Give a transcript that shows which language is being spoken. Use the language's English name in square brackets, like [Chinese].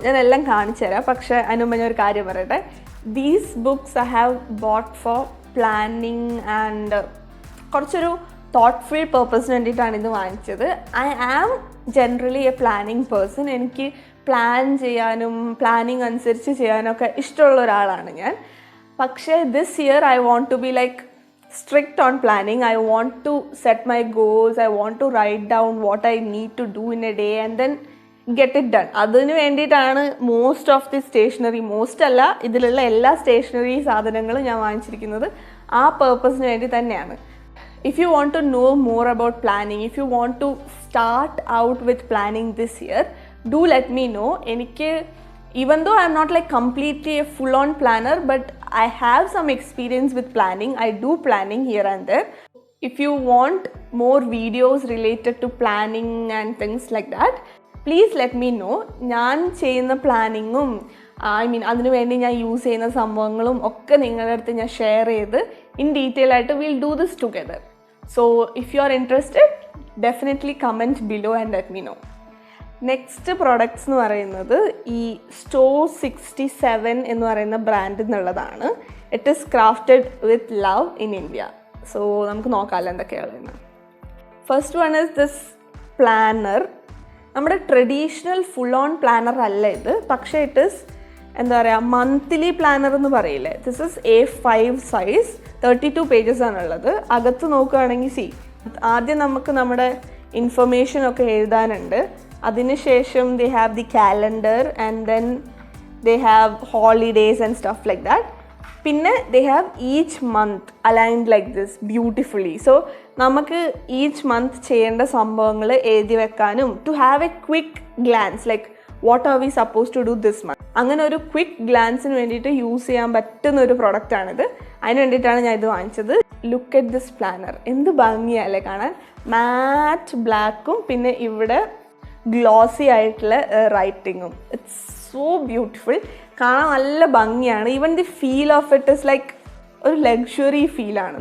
[Malayalam] ഞാൻ എല്ലാം കാണിച്ചു തരാം. പക്ഷേ അതിന് മുമ്പ് ഞാൻ ഒരു കാര്യം പറയട്ടെ. [English] these books I have bought for planning and [Malayalam] കുറച്ചൊരു തോട്ട്ഫുൾ പേർപ്പസിന് വേണ്ടിയിട്ടാണ് ഇത് വാങ്ങിച്ചത്. [English] I am generally a planning person. [Malayalam] എനിക്ക് പ്ലാൻ ചെയ്യാനും പ്ലാനിങ് അനുസരിച്ച് ചെയ്യാനൊക്കെ ഇഷ്ടമുള്ള ഒരാളാണ് ഞാൻ. പക്ഷേ [English] This year I want to be like strict on planning. I want to set my goals. I want to write down what I need to do in a day and then get it done. [Malayalam] അതിന് വേണ്ടിയിട്ടാണ് [English] most of the stationery, [Malayalam] most അല്ല, ഇതിലുള്ള എല്ലാ stationery സാധനങ്ങളും ഞാൻ വാങ്ങിച്ചിരിക്കുന്നത് ആ പേർപ്പസിന് വേണ്ടി തന്നെയാണ്. [English] If you want to know more about planning, if you want to start out with planning this year, do let me know. [Malayalam] എനിക്ക് [English] even though I'm not like completely a full-on planner, but I have some experience with planning. I do planning here and there. If you want more videos related to planning and things like that, please let me know. [Malayalam] ഞാൻ ചെയ്യുന്ന പ്ലാനിങ്ങും അതിനു വേണ്ടി ഞാൻ use ചെയ്യുന്ന സംഭവങ്ങളും ഒക്കെ നിങ്ങളുടെ അടുത്ത് ഞാൻ ഷെയർ ചെയ്ത് ഇൻ ഡീറ്റെയിൽ ആയിട്ട് [English] we'll do this together. So if you are interested, definitely comment below and let me know. [Malayalam] Next products എന്ന് പറയുന്നത് ഈ സ്റ്റോർ 67 എന്ന് പറയുന്ന ബ്രാൻഡിൽ നിന്നുള്ളതാണ്. [English] It is crafted with love in India. So [Malayalam] നമുക്ക് നോക്കാമല്ലോ എന്തൊക്കെയാണ്. [English] First one is this planner. [Malayalam] നമ്മുടെ ട്രഡീഷണൽ ഫുൾ ഓൺ പ്ലാനർ അല്ല ഇത്, പക്ഷേ [English] it is [Malayalam] എന്താ പറയുക, മന്ത്ലി പ്ലാനർ എന്ന് പറയില്ലേ. [English] This is A5 size, 32 pages ആണുള്ളത്. [Malayalam] അകത്ത് നോക്കുകയാണെങ്കിൽ ആദ്യം നമുക്ക് നമ്മുടെ ഇൻഫർമേഷനൊക്കെ എഴുതാനുണ്ട്. അതിനുശേഷം [English] they have the calendar and then they have holidays and stuff like that. [Malayalam] പിന്നെ [English] they have each month aligned like this beautifully. So [Malayalam] നമുക്ക് [English] each month [Malayalam] ചെയ്യേണ്ട സംഭവങ്ങൾ എഴുതി വെക്കാനും [English] to have a quick glance like what are we supposed to do this month, [Malayalam] അങ്ങനെ ഒരു quick ഗ്ലാൻസിന് വേണ്ടിയിട്ട് use ചെയ്യാൻ പറ്റുന്ന ഒരു പ്രൊഡക്റ്റാണിത്. അതിന് വേണ്ടിയിട്ടാണ് ഞാൻ ഇത് വാങ്ങിച്ചത്. [English] Look at this planner. [Malayalam] എന്ത് ഭംഗിയല്ലേ കാണാൻ. മാറ്റ് ബ്ലാക്കും പിന്നെ ഇവിടെ ഗ്ലോസി ആയിട്ടുള്ള റൈറ്റിങ്ങും. [English] It's so beautiful. [Malayalam] കാണാൻ നല്ല ഭംഗിയാണ്. [English] even the feel of it is like [Malayalam] ഒരു ലക്ഷറി ഫീലാണ്.